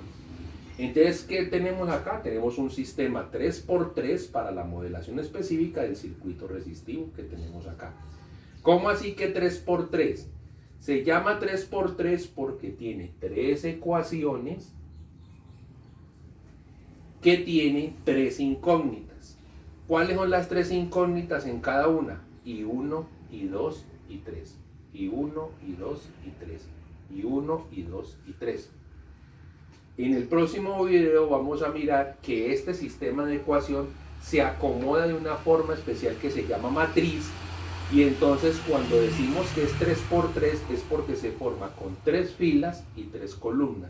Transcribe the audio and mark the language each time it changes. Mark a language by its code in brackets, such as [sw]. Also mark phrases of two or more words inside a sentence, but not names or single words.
[es] Entonces, ¿qué tenemos acá? Tenemos un sistema 3x3 para la modelación específica del circuito resistivo que tenemos acá. ¿Cómo así que 3x3? Se llama 3x3 porque tiene tres ecuaciones que tiene tres incógnitas. ¿Cuáles son las tres incógnitas en cada una? I1, I2 y 3. I1, I2 y 3. I1, I2 y 3. En el próximo video vamos a mirar que este sistema de ecuación se acomoda de una forma especial que se llama matriz. Y entonces cuando decimos que es 3x3 es porque se forma con 3 filas y 3 columnas.